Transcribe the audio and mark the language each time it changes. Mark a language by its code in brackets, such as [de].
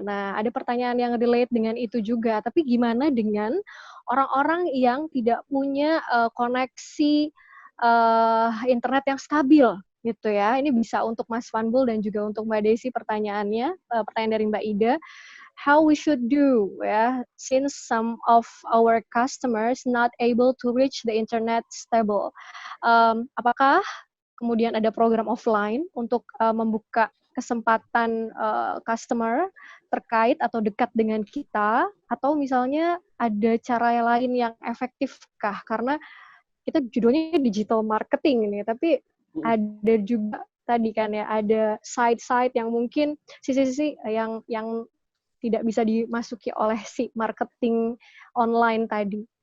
[id] Nah, ada pertanyaan yang relate dengan itu juga, tapi gimana dengan orang-orang yang tidak punya koneksi internet yang stabil gitu ya? Ini bisa untuk Mas Vanbul dan juga untuk Mbak Desi pertanyaannya, pertanyaan dari Mbak Ida. [en] How we should do, ya, since some of our customers not able to reach the internet stable. [id] Apakah kemudian ada program offline untuk membuka kesempatan customer terkait atau dekat dengan kita, atau misalnya ada cara lain yang efektifkah? Karena kita judulnya digital marketing ini, tapi ada juga tadi kan ya, ada side-side yang mungkin sisi-sisi yang tidak bisa dimasuki oleh si marketing online tadi.